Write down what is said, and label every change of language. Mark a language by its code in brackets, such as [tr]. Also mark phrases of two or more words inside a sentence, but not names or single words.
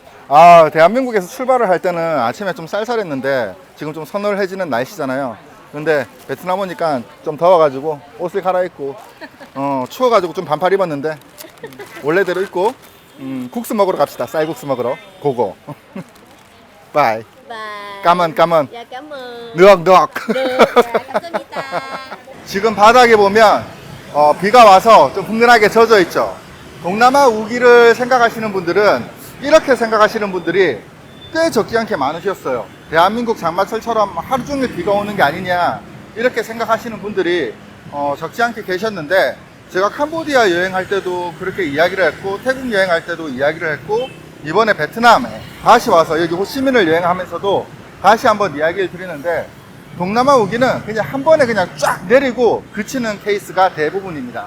[ko] 아, 대한민국에서 출발을 할 때는 아침에 좀 쌀쌀했는데 지금 좀 서늘해지는 날씨잖아요. 근데 베트남 오니까 좀 더워가지고 옷을 갈아입고 추워가지고 좀 반팔 입었는데 원래대로 입고 국수 먹으러 갑시다. 쌀국수 먹으러. 고고. 바이. [vi] Và [ko] 까만. [vi] dạ cảm ơn. 늑. Được. Dạ, [ko] 감사합니다. 지금 바닥에 보면 비가 와서 좀 훈훈하게 젖어 있죠. 동남아 우기를 생각하시는 분들은 이렇게 생각하시는 분들이 꽤 적지 않게 많으셨어요. 대한민국 장마철처럼 하루 종일 비가 오는 게 아니냐 이렇게 생각하시는 분들이 적지 않게 계셨는데, 제가 캄보디아 여행할 때도 그렇게 이야기를 했고 태국 여행할 때도 이야기를 했고 이번에 베트남에 다시 와서 여기 호치민을 여행하면서도 다시 한번 이야기를 드리는데, 동남아 우기는 그냥 한 번에 그냥 쫙 내리고 그치는 케이스가 대부분입니다.